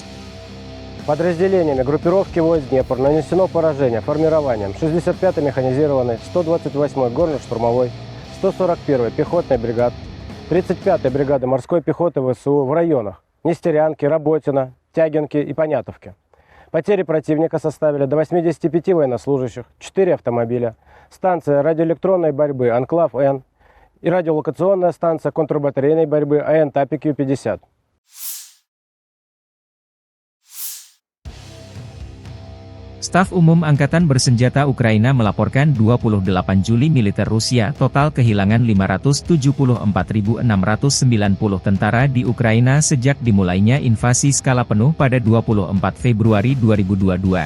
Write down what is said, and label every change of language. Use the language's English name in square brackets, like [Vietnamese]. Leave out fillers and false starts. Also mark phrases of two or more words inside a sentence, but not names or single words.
[Russian] Подразделениями группировки войск «Днепр» нанесено поражение формированием 65-й механизированной, 128-й горно-штурмовой, 141-й пехотной бригад, 35-й бригады морской пехоты ВСУ в районах Нестерянки, Работино, Тягинки и Понятовки. Потери противника составили до 85 военнослужащих, 4 автомобиля, станция радиоэлектронной борьбы «Анклав-Н» и радиолокационная станция контрбатарейной борьбы АН-ТАПИКЮ-50. [Indonesian] Staf Umum Angkatan Bersenjata Ukraina melaporkan 28 Juli militer Rusia total kehilangan 574.690 tentara di Ukraina sejak dimulainya invasi skala penuh pada 24 Februari 2022.